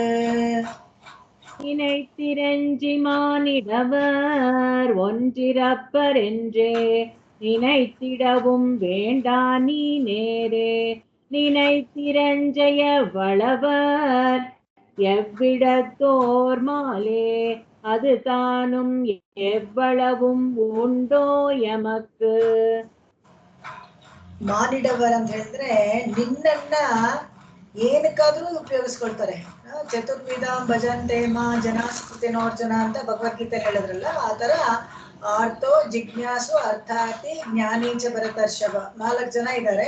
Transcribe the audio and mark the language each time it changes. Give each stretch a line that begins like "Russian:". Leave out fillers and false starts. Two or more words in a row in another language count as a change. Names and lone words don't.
Tamil: நினைத்திரஞ்சி மானிடவர் ஒன்றிரப்பர் என்றே நினைத்திடவும் வேண்டா நீ நேரே. நினைத்திரஞ்ச எவ்வளவர் எவ்விடத்தோர், மாலே அது தானும் எவ்வளவும் உண்டோ எமக்கு.
Kannada: ಮಾನಿಡವರ್ ಅಂತ ಹೇಳಿದ್ರೆ ನಿನ್ನನ್ನ ಏನಕ್ಕಾದ್ರೂ ಉಪಯೋಗಿಸ್ಕೊಳ್ತಾರೆ.
Sanskrit: ಚತುರ್ವಿಧ ಭಜಂತೆ ಮಾ ಜನಾಸ್ಕೃತಿನೋರ್ಜನ
Kannada: ಅಂತ ಭಗವದ್ಗೀತೆ ಹೇಳಿದ್ರಲ್ಲ, ಆ ತರ
Sanskrit: ಆರ್ತೋ ಜಿಜ್ಞಾಸು ಅರ್ಥಾರ್ಥಿ ಜ್ಞಾನೀಚ ಭರತರ್ಷಭ
Kannada: 4 ಜನ ಇದ್ದಾರೆ.